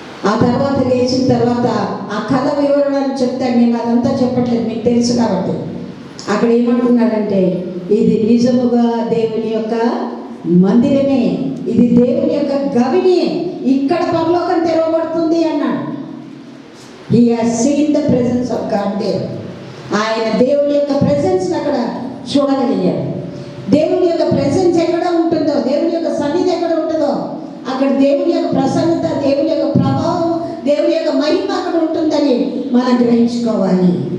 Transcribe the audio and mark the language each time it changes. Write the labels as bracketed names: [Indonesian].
[Telugu] ఆ తర్వాత లేచిన తర్వాత ఆ కళ వివరణను చెప్తాను. నేను అదంతా చెప్పట్లేదు, మీకు తెలుసు కాబట్టి. అక్కడ ఏమంటున్నాడంటే, ఇది నిజముగా దేవుని యొక్క మందిరమే, ఇది దేవుని యొక్క గవిని, ఇక్కడ పరలోకం తెరవబడుతుంది అన్నాడు. [English] He has seen the presence of God there. [Telugu] ఆయన దేవుని యొక్క ప్రెజెన్స్ అక్కడ చూడగలిగాడు. దేవుని యొక్క ప్రెజెన్స్ ఎక్కడ ఉంటుందో, దేవుని యొక్క సన్నిధి ఎక్కడ ఉంటుందో అక్కడ దేవుని యొక్క ప్రసన్నత, దేవుని యొక్క ప్రభావం, దేవుని యొక్క మహిమ అక్కడ ఉంటుందని మనం గ్రహించుకోవాలి.